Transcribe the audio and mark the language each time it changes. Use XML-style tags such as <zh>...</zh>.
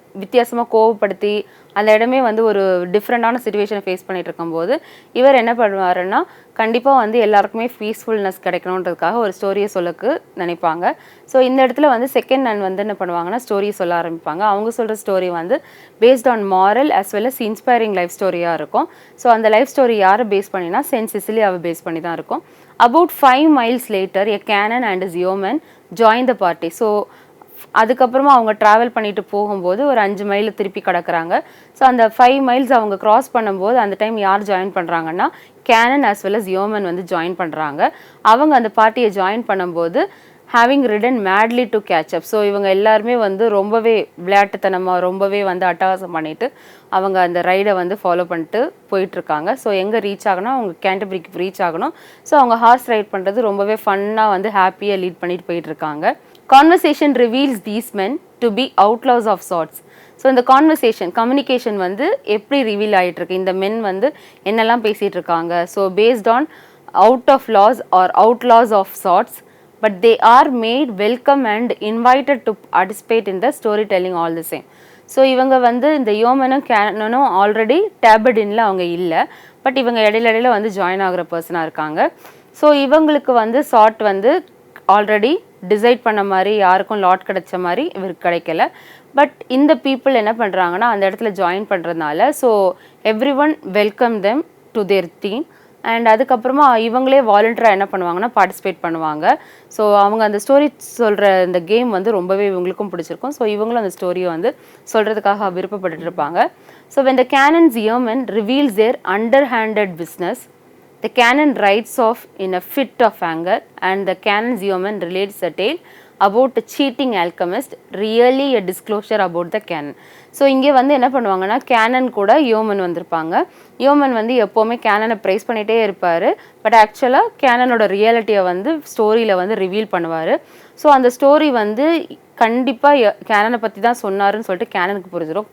<ta>வித்தியாசமாக கோவப்படுத்தி அந்த இடமே வந்து ஒரு டிஃப்ரெண்டான சுச்சுவேஷனை ஃபேஸ் பண்ணிட்டு இருக்கும்போது இவர் என்ன பண்ணுவாருன்னா கண்டிப்பாக வந்து எல்லாருக்குமே பீஸ்ஃபுல்னஸ் கிடைக்கணுன்றதுக்காக ஒரு ஸ்டோரியை சொல்லக்கு நினைப்பாங்க. ஸோ இந்த இடத்துல வந்து செகண்ட் நன் வந்து என்ன பண்ணுவாங்கன்னா ஸ்டோரியை சொல்ல ஆரம்பிப்பாங்க. அவங்க சொல்கிற ஸ்டோரி வந்து based on moral</ta> <en>as well as</en> <ta>inspiring life ஸ்டோரியாக இருக்கும். ஸோ அந்த லைஃப் ஸ்டோரி யாரை பேஸ் பண்ணினா சென்ட் சிசிலியாவை பேஸ் பண்ணி தான் இருக்கும்.</ta> <en>About 5 miles later, a Canon and his Yeoman joined the party.</en> <ta>So அதுக்கப்புறமா அவங்க ட்ராவல் பண்ணிட்டு போகும்போது ஒரு 5 மைல் திருப்பி கடக்குறாங்க. ஸோ அந்த 5 மைல்ஸ் அவங்க கிராஸ் பண்ணும்போது அந்த டைம் யார் ஜாயின் பண்ணுறாங்கன்னா Canon</ta> <en>as well as</en> <ta>yeoman வந்து ஜாயின் பண்ணுறாங்க. அவங்க அந்த பார்ட்டியை ஜாயின் பண்ணும்போது</ta> <en>Having written madly to catch up.</en> <ta>So இவங்க எல்லாருமே வந்து ரொம்பவே விளையாட்டுத்தனமாக ரொம்பவே வந்து அட்டகாசம் பண்ணிட்டு அவங்க அந்த ரைடை வந்து ஃபாலோ பண்ணிட்டு போயிட்டுருக்காங்க. ஸோ எங்கே ரீச் ஆகணும் அவங்க கேண்டர்பரிக்கு ரீச் ஆகணும். ஸோ அவங்க ஹார்ஸ் ரைட் பண்ணுறது ரொம்பவே ஃபன்னாக வந்து ஹாப்பியாக லீட் பண்ணிட்டு போயிட்டுருக்காங்க.</ta> <en>Conversation reveals these men to be outlaws of sorts.</en> <ta>So இந்த கம்யூனிகேஷன் வந்து எப்படி ரிவீல் ஆகிட்டு இருக்கு, இந்த மென் வந்து என்னெல்லாம் பேசிகிட்டு இருக்காங்க.</ta> <en>So based on out of laws or outlaws of sorts, but they are made welcome and invited to participate in the story telling all the same.</en> <ta>So இவங்க வந்து இந்த யோமனும் கேனனும் ஆல்ரெடி டேபர்டின்ல அவங்க இல்லை, பட் இவங்க இடையில வந்து ஜாயின் ஆகிற பர்சனாக இருக்காங்க. ஸோ இவங்களுக்கு வந்து சார்ட் வந்து ஆல்ரெடி டிசைட் பண்ண மாதிரி யாருக்கும் லாட் கிடைச்ச மாதிரி இவருக்கு கிடைக்கல. பட் இந்த பீப்புள் என்ன பண்ணுறாங்கன்னா அந்த இடத்துல ஜாயின் பண்ணுறதுனால so</ta> <en>Every one welcome them to their team.</en> <ta>And அதுக்கப்புறமா இவங்களே வாலண்டியராக என்ன பண்ணுவாங்கன்னா பார்ட்டிசிபேட் பண்ணுவாங்க. ஸோ அவங்க அந்த ஸ்டோரி சொல்கிற இந்த கேம் வந்து ரொம்பவே இவங்களுக்கும் பிடிச்சிருக்கும். ஸோ இவங்களும் அந்த ஸ்டோரியை வந்து சொல்கிறதுக்காக விருப்பப்பட்டு இருப்பாங்க.</ta> <en>So when the Canon's Yeoman reveals their underhanded business, the Canon rides off in a fit of anger and the Canon's Yeoman relates a tale about a cheating alchemist, really a disclosure about the Canon.</en> <ta>So இங்கே வந்து என்ன பண்ணுவாங்கன்னா Canon கூட yeoman வந்திருப்பாங்க. Yeoman வந்து எப்போவுமே கேனனை price பண்ணிகிட்டே இருப்பார். பட் ஆக்சுவலாக கேனனோட ரியாலிட்டியை வந்து ஸ்டோரியில் வந்து ரிவீல் பண்ணுவார். ஸோ அந்த ஸ்டோரி வந்து கண்டிப்பாக கேனனை பற்றி தான் சொன்னாருன்னு சொல்லிட்டு கேனனுக்கு புரிஞ்சிடும்.</ta>